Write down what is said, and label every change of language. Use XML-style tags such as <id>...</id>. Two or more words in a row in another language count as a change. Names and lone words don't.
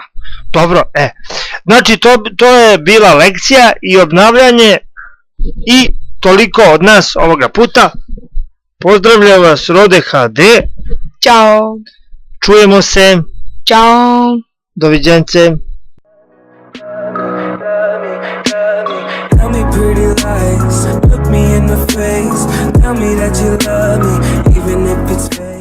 <sr>Dobro, Znači, to je bila lekcija i obnavljanje i toliko od nas ovoga puta. Pozdravljam vas, Rode HD. Ćao. Čujemo se. Ćao. Doviđence.</sr> <en>Tell me pretty lies, look me in the face, tell me that you love me, even if it's</en>